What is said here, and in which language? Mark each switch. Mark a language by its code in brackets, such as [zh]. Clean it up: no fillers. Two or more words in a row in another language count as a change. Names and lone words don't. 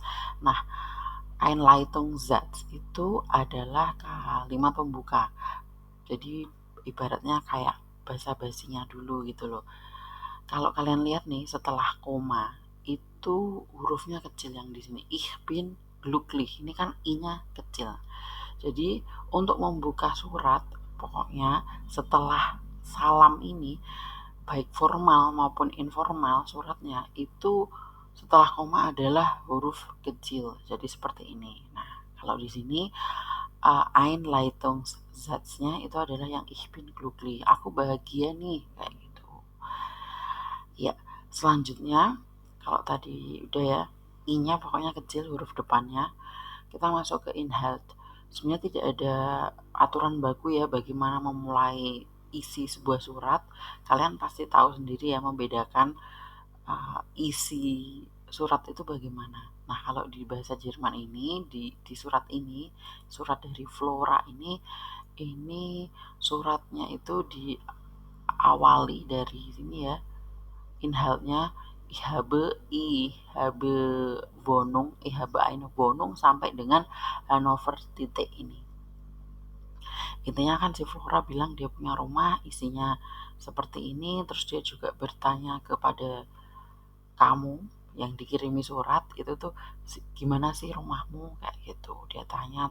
[id] Nah, Einleitungssatz itu adalah kalimat pembuka. Jadi ibaratnya kayak basa-basinya dulu gitu loh. Kalau kalian lihat nih setelah koma itu hurufnya kecil yang di sini. [de] Ich bin glücklich. [id] Ini kan i-nya kecil. Jadi untuk membuka surat, pokoknya setelah salam ini, baik formal maupun informal suratnya itu setelah koma adalah huruf kecil. Jadi seperti ini. Nah, kalau di sini Einleitungssatznya itu adalah yang [de] ich bin glücklich. [id] Aku bahagia nih, kayak gitu. Ya, selanjutnya kalau tadi udah ya, i-nya pokoknya kecil huruf depannya. Kita masuk ke Inhalt. Sebenarnya tidak ada aturan baku ya bagaimana memulai isi sebuah surat. Kalian pasti tahu sendiri ya membedakan isi surat itu bagaimana. Nah, kalau di bahasa Jerman ini di surat ini, surat dari Flora ini suratnya itu diawali dari sini ya. Inhaltnya [de] ich habe Wohnung, ich habe eine Wohnung [id] sampai dengan Hannover titik ini. Intinya kan si Flora bilang dia punya rumah, isinya seperti ini, terus dia juga bertanya kepada kamu yang dikirimi surat itu tuh gimana sih rumahmu, kayak gitu dia tanya.